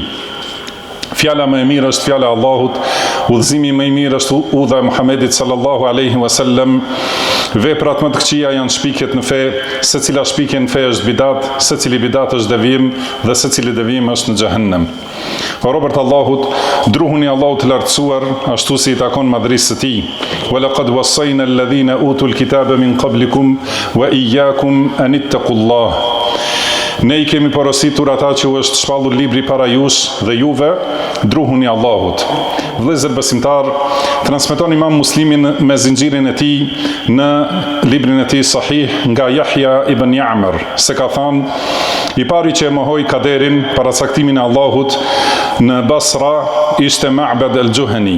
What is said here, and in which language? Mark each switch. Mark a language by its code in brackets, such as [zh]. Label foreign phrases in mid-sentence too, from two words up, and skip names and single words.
[sq] Fjala më e mirë është fjala e Allahut, udhëzimi më I mirë është udha e Muhamedit [ar] صلى الله عليه وسلم. [sq] Veprat më të këqija janë shpikjet në fe, secila shpikje në fe është bidat, secili bidat është devijim dhe secili devijim është në xhehenem. O robërt Allahut, druhuni Allahut të lartësuar ashtu si I takon madhrisë së Tij. [ar] ولقد وصينا الذين أوتوا الكتاب من قبلكم وإياكم أن اتقوا الله. [sq] Ne I kemi porositur ata që u është shpallur libri para jush dhe juve, druhuni Allahut. Vëllezër besimtar, transmeton Imam Muslimi me zinxhirin e tij në librin e tij Sahih nga Yahya ibn Ya'mar se ka thënë: I pari që e mohoi kaderin, paracaktimin e Allahut në Basra ishte Ma'bad al-Juhani.